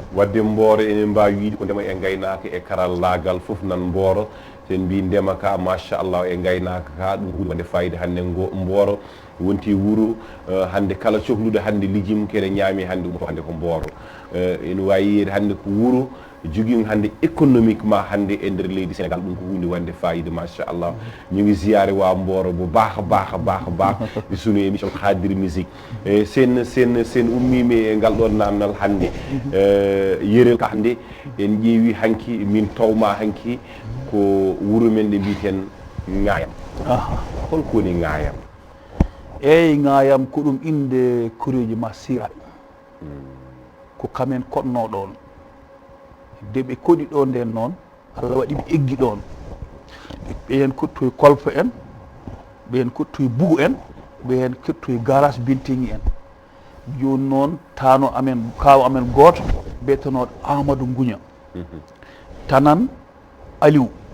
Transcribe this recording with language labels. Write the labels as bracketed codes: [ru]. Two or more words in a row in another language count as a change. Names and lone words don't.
[ff] wadde Mboro enen mbawi wiide ko ndema e gaynaka e karallagal foof nan Mboro sen mbi ndema ka machallah e gaynaka ka ɗum hunde wonde fayida hande Mboro wonti wuuro hande kala cohluɗo hande lijum kene ñaami hande ɗum hande ko Mboro ene wawi yiyede hande ko wuuro jogui hande économiquement hande e nder leydi Sénégal ɗum ko hunde wonde fayida machallah [wo] ñu ngi ziyaare wa Mboro bo baax e sunu émission Hadir Musique [ff] sen ummimi e ngal ɗon namdal hande yerel ka hande en ƴeewi hanki min tawma hanki ko wuuro men ɗe mbiten Ngayam holko woni Ngayam eyyi Ngayam ko ɗum inde koreji ma siraɓe ko kamen koɗno ɗon de ɓe koɗi ɗo nden noon Allah waɗi ɓe eggi ɗon ɓe hen kottoye kolpa en ɓe hen kottoye bugu en ɓe hen kottoye garage Bintigui en joni noon tano amen kaw amen goto mbiyetenoɗo Amadou Gouña tanan Aliou